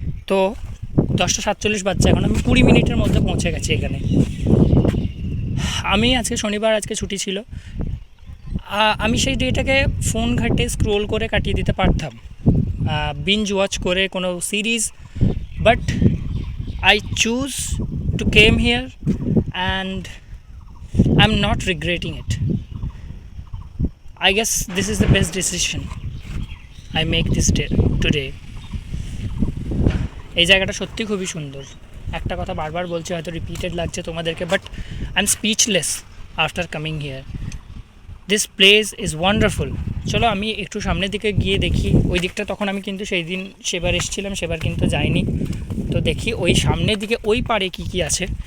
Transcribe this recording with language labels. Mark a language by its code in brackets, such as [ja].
[bn] তো 10:47 বাজছে এখন, আমি 20 মিনিটের মধ্যে পৌঁছে গেছি এখানে। আমি আজকে শনিবার, আজকে ছুটি ছিল, আমি সেই ডেটাকে ফোন ঘাটে স্ক্রোল করে কাটিয়ে দিতে পারতাম, বিঞ্জ ওয়াচ করে কোনো series, but [en] I choose to came here and I'm not regretting it. I guess this is the best decision I make this day today. [bn] এই জায়গাটা সত্যি খুবই সুন্দর। একটা কথা বারবার বলছি, হয়তো রিপিটেড লাগছে তোমাদেরকে, [en] But I am speechless after coming here. This place is wonderful. [bn] চলো আমি একটু সামনের দিকে গিয়ে দেখি ওই দিকটা। তখন আমি কিন্তু সেই দিন সেবার এসেছিলাম, সেবার কিন্তু যাইনি। তো দেখি ওই সামনের দিকে ওই পারে কি কি আছে।